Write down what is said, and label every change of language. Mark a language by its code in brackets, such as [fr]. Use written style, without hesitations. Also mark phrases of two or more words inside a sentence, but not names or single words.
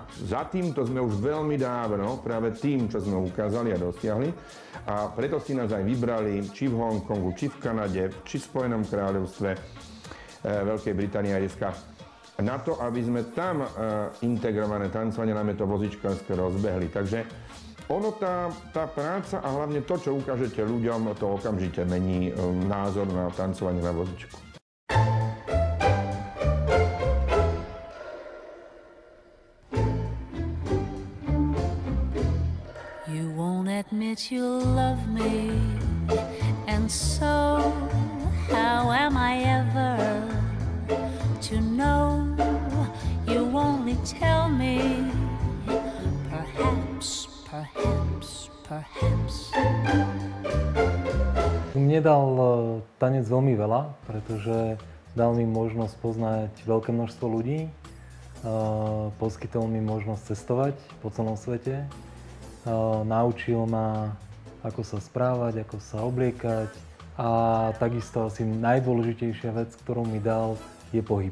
[sk] Za týmto sme už veľmi dávno, práve tým, čo sme ukázali a dosiahli, a preto si nás aj vybrali či v Hongkongu, či v Kanade, či v Spojenom kráľovstve, Veľkej Británie a dneska, na to, aby sme tam integrované tancovanie, najmä to vozičkárske, rozbehli. Takže ono, tá práca a hlavne to, čo ukážete ľuďom, to okamžite mení názor na tancovanie na vozičku. [en] Admit you love me, and so how am I ever to know? You only tell me, perhaps. [sk] Mne dal tanec veľmi veľa, pretože dal mi možnosť poznať veľké množstvo ľudí, poskytol mi možnosť cestovať po celom svete. Naučil ma, ako sa správať, ako sa obliekať, a takisto asi najdôležitejšia vec, ktorú mi dal, je pohyb.